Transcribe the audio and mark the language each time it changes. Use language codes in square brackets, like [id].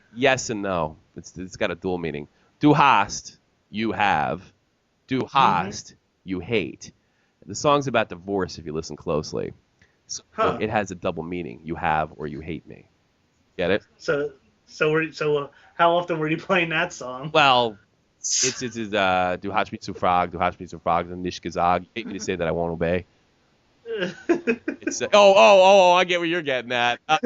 [en] Yes and no. It's got a dual meaning. [de] Du hast, [en] you have. [de] Du hast, [en] you hate. The song's about divorce if you listen closely. So it has a double meaning. You have or you hate me. Get it? So how often were you playing that song? Well, it's [de] du hast mich zu fragen und nicht gesagt. [en] You hate me to say that I won't obey. It's I get what you're getting at.